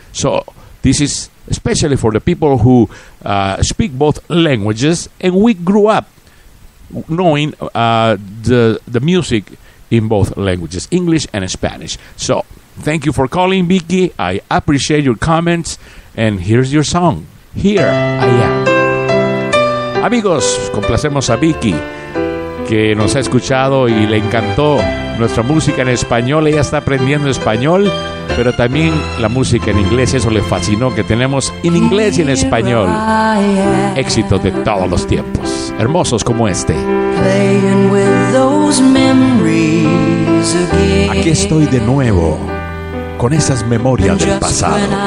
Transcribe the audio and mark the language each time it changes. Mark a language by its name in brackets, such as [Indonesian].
[English] So this is especially for the people who speak both languages, and we grew up knowing the music in both languages, English and Spanish. So thank you for calling, Vicky. I appreciate your comments. And here's your song, Here I Am. [Spanish] Amigos, complacemos a Vicky, que nos ha escuchado y le encantó nuestra música en español. Ella está aprendiendo español, pero también la música en inglés. Eso le fascinó, que tenemos en inglés y en español éxitos de todos los tiempos, hermosos como este. [English] Playing with those memories again. [Spanish] Aquí estoy de nuevo con esas memorias del pasado.